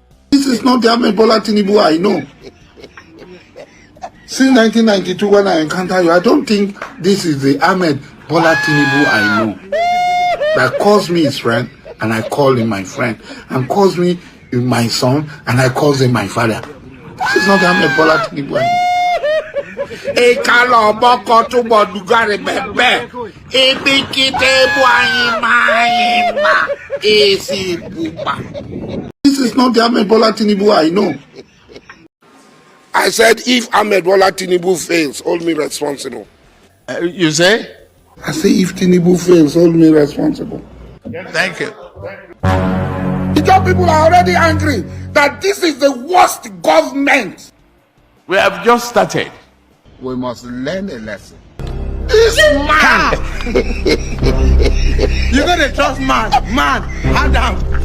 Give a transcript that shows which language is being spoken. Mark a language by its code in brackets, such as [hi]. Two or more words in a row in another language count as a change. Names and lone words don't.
[en] This This is not the Ahmed Bola Tinubu I know. Since 1992, when I encounter you, I don't think this is the Ahmed Bola Tinubu I know. That calls me his friend, and I call him my friend, and calls me my son, and I call him my father. This is not the Ahmed Bola Tinubu I know. This is not the Ahmed Bola Tinubu I know. I said, if Ahmed Bola Tinubu fails, hold me responsible. You say? I say, if Tinubu fails, hold me responsible. Thank you. The job people are already angry that this is the worst government. We have just started. We must learn a lesson. This man! You're gonna trust man, hand down.